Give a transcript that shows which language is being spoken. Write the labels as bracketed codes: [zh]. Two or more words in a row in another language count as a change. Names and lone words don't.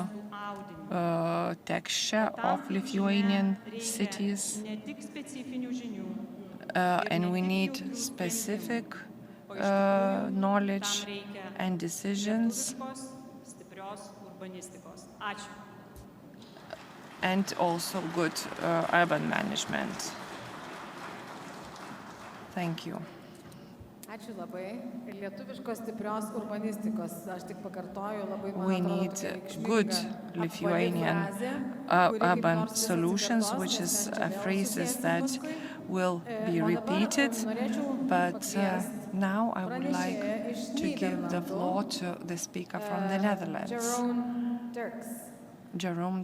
[en] texture of Lithuanian cities, and we need specific knowledge and decisions, and also good urban management. Thank you. [lt] Ačiū labai. Lietuviškos stiprios urbanistikos, aš tik pakartoju, labai [en] We need good Lithuanian urban solutions, which is a phrase that will be repeated. But now I would like to give the floor to the speaker from the Netherlands, Jerome Dirks,